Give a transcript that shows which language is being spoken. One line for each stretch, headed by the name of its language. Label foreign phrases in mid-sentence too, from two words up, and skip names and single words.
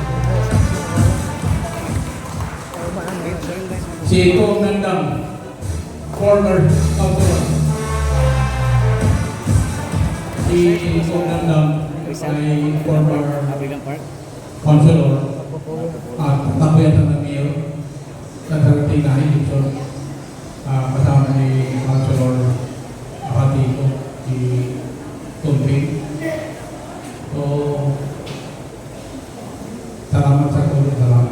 Filipino: Si Tom Nandang, former councilor. Si Tom Nandang ay former Abigang Park. councilor at tapuyan ng mayor sa darating na eleksyon. Kasama ni Councilor Akatiko, si Tumping. So, salamat sa tulong, salamat.